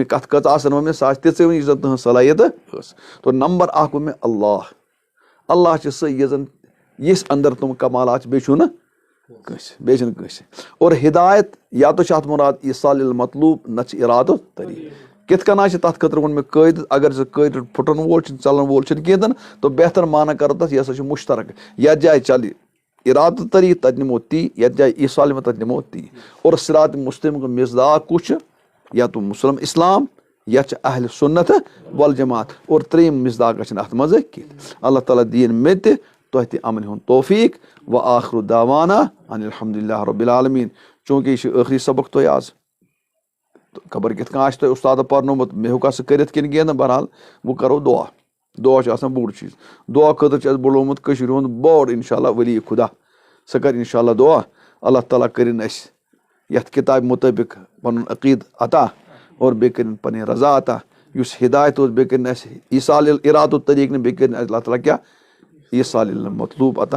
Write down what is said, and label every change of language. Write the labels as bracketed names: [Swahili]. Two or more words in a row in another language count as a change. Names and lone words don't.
[Kashmiri] کتھ کٔژ آسن وۄنۍ مےٚ سۄ آسہِ تِژٕے وۄنۍ یُس زن تٕہنٛز صلٲحیت ٲس تو نمبر 1 ووٚن مےٚ اللہ چھِ سُہ یہِ زن یِژھ انٛدر تِم کمالات چھِ بیٚیہِ چھُنہٕ کٲنٛسہِ اور ہدایت یا تو چھِ اتھ مُراد [Arabic] ایٖصال المطلوب [Kashmiri] نتہٕ چھِ ارادٕ طریٖق کِتھ کٔنۍ چھِ تتھ خٲطرٕ ووٚن مےٚ قٲیدٕ اگر ژٕ قٲیدٕ پھٕٹن وول چھُنہٕ ژلن وول چھُنہٕ کینٛہہ تو بہتر مانا کرو تتھ یہِ ہسا چھُ مُشترک یتھ جایہِ چلہِ ارادٕ طریٖق تتہِ نِمو تی یتھ جایہِ ایٖصال تتہِ نِمو تی اور [Arabic] صراط مستقیٖم [Kashmiri] مصداق کُس چھُ یا تو مسلم اسلام یا چھِ [Arabic] اہلِ سُنت والجماعت [Kashmiri] اور 3یِم مصداقہ چھِنہٕ اتھ منٛز کینٛہہ اللہ تعالیٰ دِیِن مےٚ تہِ تۄہہِ تہِ امنہِ ہُنٛد توفیٖق [Arabic] و آخرُ دعوانا ان الحمدُ للہ رب العالمیٖن [Kashmiri] چوٗنٛکہِ یہِ چھُ ٲخری سبق تۄہہِ آز خبر کت کن آسہِ تۄہہِ اُستاد پرنومُت مےٚ ہیوٚکا سُہ کٔرِتھ کِنہٕ کینٛہہ نہٕ بہرحال وۄنۍ کرو دعا. دعا چھُ آسان بوٚڑ چیٖز. دعا خٲطرٕ چھُ اَسہِ بُلومُت کٔشیٖرِ ہُنٛد بوٚڑ [Arabic] اِنشاء اللہ [Kashmiri] ؤلی خُدا. سُہ کَرِ [Arabic] اِنشاء اللہ [Kashmiri] دعا. اللہ تعالیٰ کٔرِنۍ اَسہِ یَتھ کِتابہِ مُطٲبِق پَنُن عقیٖدٕ عطا اور بیٚیہِ کٔرِنۍ پَنٕنۍ رضا عطا. یُس ہِدایت اوس بیٚیہِ کٔرِنۍ اَسہِ ایٖصال اِرادُ طریٖقہٕ نہٕ بیٚیہِ کٔرِنۍ اَسہِ اللہ تعالیٰ کیٛاہ [Arabic] ایٖصال المطلوٗب [Kashmiri] عطا.